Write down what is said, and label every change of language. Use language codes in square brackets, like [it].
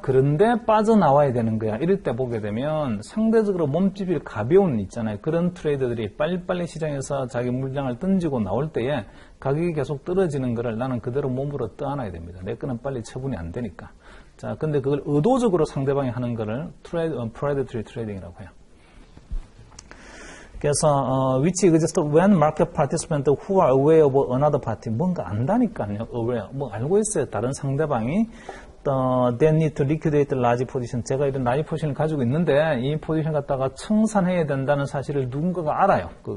[ko] 그런데 빠져나와야 되는 거야. 이럴 때 보게 되면 상대적으로 몸집이 가벼운 있잖아요. 그런 트레이더들이 빨리빨리 시장에서 자기 물량을 던지고 나올 때에 가격이 계속 떨어지는 거를 나는 그대로 몸으로 떠안아야 됩니다. 내 거는 빨리 처분이 안 되니까. 자, 근데 그걸 의도적으로 상대방이 하는 거를 predatory trading이라고 해요. 그래서 [en] which exists when market participants who are aware of another party [ko] 뭔가 안다니까요. aware 뭐 알고 있어요. 다른 상대방이 [en] they need to liquidate large position. [ko] 제가 이런 large 포지션을 가지고 있는데 이 포지션 갖다가 청산해야 된다는 사실을 누군가가 알아요.